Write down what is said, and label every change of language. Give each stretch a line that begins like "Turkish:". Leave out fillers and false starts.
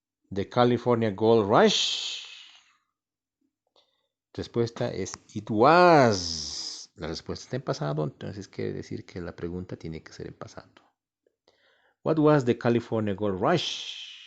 English: The California Gold Rush.
Spanish: Respuesta es it was. La respuesta está en pasado, entonces quiere decir que la pregunta tiene que ser en pasado.
English: What was the California Gold Rush?